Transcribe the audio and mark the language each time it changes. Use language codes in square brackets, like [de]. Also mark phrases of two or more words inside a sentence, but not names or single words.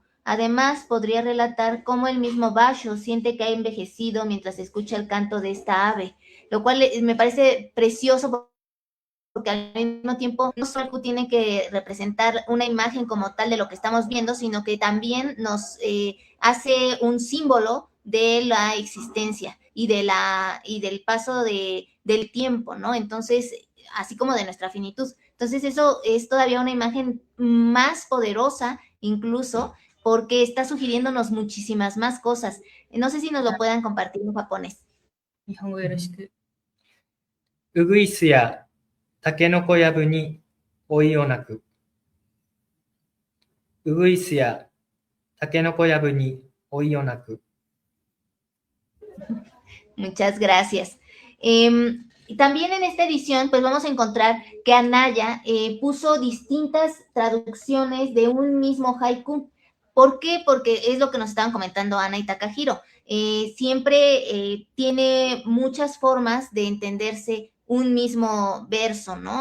[es] Además, podría relatar cómo el mismo Basho siente que ha envejecido mientras escucha el canto de esta ave, lo cual me parece precioso porque al mismo tiempo no solo tiene que representar una imagen como tal de lo que estamos viendo, sino que también nos hace un símbolo de la existencia y del paso del tiempo, ¿no? Entonces, así como de nuestra finitud. Entonces, eso es todavía una imagen más poderosa, incluso, porque está sugiriéndonos muchísimas más cosas. No sé si nos lo puedan compartir en japonés. [ja] ウグイスやタケノコやぶに老いをなく。ウグイスやタケノコやぶに老いをなく。 [es] Muchas gracias. También en esta edición, pues vamos a encontrar que Anaya puso distintas traducciones de un mismo haiku. ¿Por qué? Porque es lo que nos estaban comentando Ana y Takahiro. Siempre tiene muchas formas de entenderse un mismo verso, ¿no?